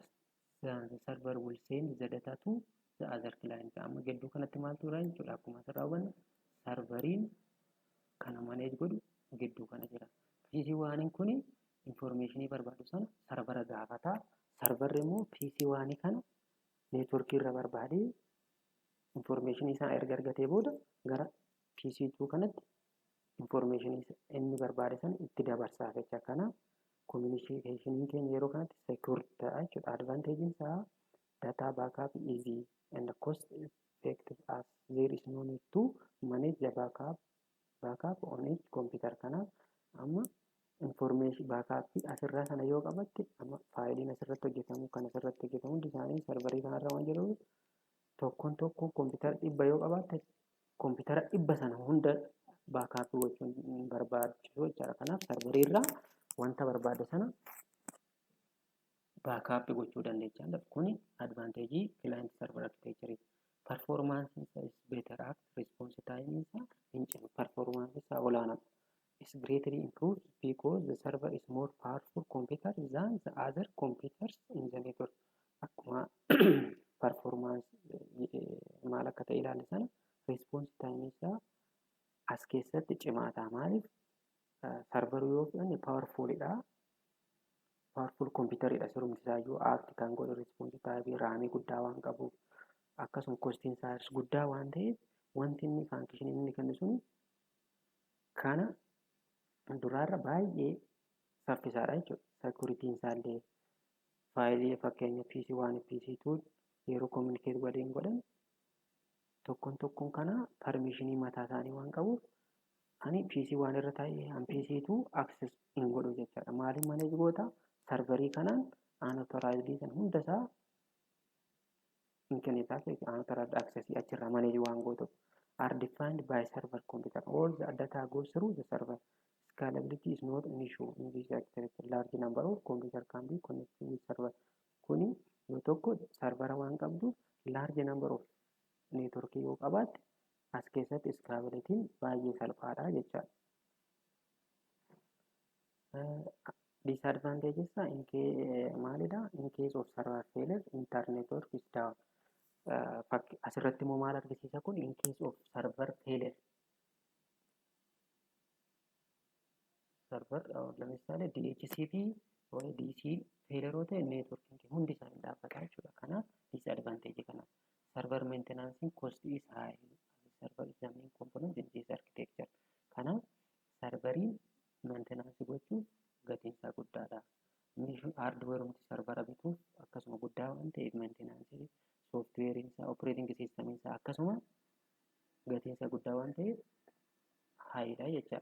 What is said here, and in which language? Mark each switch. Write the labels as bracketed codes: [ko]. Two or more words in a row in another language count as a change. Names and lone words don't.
[en] Then the server will send the data to the other client. [om] Amma gidduu kanatti maaltu jira jechuudha. Akkuma asirraa hubannu serveriin kana manage godhu gidduu kana jira. PC waaniin kuni informationii barbaadu sana servera gaafata. Serverri immoo PC waanii kana neetworkii irra barbaadee informationii isaa erga argatee booda gara PC2 kanatti informationii inni barbaade sana itti dabarsaa jecha. Kanaaf communication keenya yeroo kanatti secure ta'a jechuudha. [en] Advantage isaa data backup easy and cost effective as there is no need to manage the backup on each computer. [om] Kanaaf amma [en] information backup [om] asirraa sana yoo qabatte amma faayiliin asirratti hojjetamu kan asirratti hojjetamu hundi isaanii serverii kanarra waan jiruuf tokkoon computer 100 yoo qabaatte computer 100 sana hunda backup gochuun barbaachisu jechuudha. Kanaaf serverii irraa wanta barbaade sana backup gochuu dandeenya. [en] Kuni advantage client server architecture. performance is better at response time is performance olaanaa is greatly improved because the server is more powerful computer than the other computers in the network. [om] Akkuma performance maal akka ta'e ilaalle sana [en] response time [om] isaa as keessatti cimaa ta'a. Maaliif serverii yoo fudhanne powerfulidha. Powerful computeridha sirumti isaayyuu aakti kan godhu [en] response time [om] raamii guddaa waan qabuuf akkasuma kostiin isaas guddaa waan ta'eef wanti inni faankishinii inni kennu sun kana duraarra baay'ee saffisaadha jechuudha. Securitiin isaallee faayilii fakkeenya PC1 PC2 yeroo communicate waliin godhan tokkoon kana permissionii mataa isaanii waan qabuuf ani PC1 irra taa'ee an PC2 access hin godhu jechaadha. Maaliif manage goota serverii kanaan unauthorized kan hunda isaa internetaa fi unauthorized access achirraa manage waan gootuuf [en] are defined by server computer. All the data goes through the server. Scalability is not an issue in this architecture. Large number of computer can be connected with server. [om] Kuni yoo tokko servera waan qabdu [en] large number of network [om] yoo qabaatte as keessatti scalability baay'ee salphaadha jechaadha. Disadvantages maalidha? [en] In case of server failure, internet network is down. [om] Asirratti immoo maal argisiisa kun [en] in case of server failure. [om] Server ለምሳሌ DHCP ወይ DC failure ta'e networking hundi isaanii dhaabbata jechuudha. Kanaaf disadvantage kana. [en] Server maintenance cost is high. Server is the main component in this architecture. [om] Kanaaf serverii maintenance gochuuf gatiin isaa guddaadha. Hardware umti servera bituuf akkasuma guddaa waan ta'eef maintenance software isaa [en] operating system [om] isaa akkasuma gatiin isaa guddaa waan ta'eef highidha jechaadha.